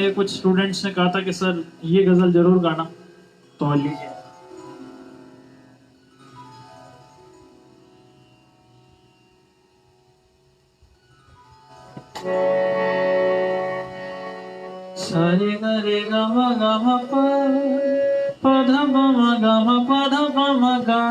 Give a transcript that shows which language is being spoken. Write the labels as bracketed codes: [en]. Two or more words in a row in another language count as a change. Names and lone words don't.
[hi] मेरे कुछ स्टूडेंट्स ने कहा था कि सर ये गजल जरूर गाना, तो लीजिए। सारे गरे गम गम प ध प म गम प ध प म ग